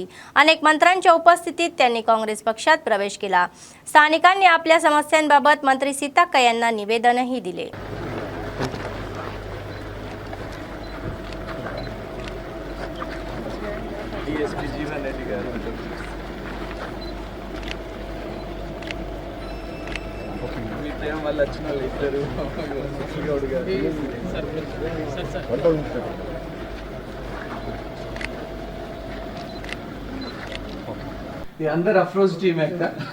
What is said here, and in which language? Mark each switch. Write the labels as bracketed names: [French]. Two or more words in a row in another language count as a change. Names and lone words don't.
[Marathi] अनेक मंत्र्यांच्या उपस्थितीत त्यांनी काँग्रेस पक्षात प्रवेश केला। स्थानिकांनी आपल्या समस्यांबाबत मंत्री सीताक्का यांना निवेदनही दिले। [Telugu] डीएसपी जीवन रेड्डी गाరు మీ ప్రేమ వల్ల వచ్చిన వాళ్ళు ఇద్దరు గౌడ్ గారు ఈ అందరు అఫ్రోజ్ టీమ్ ఎక్కడ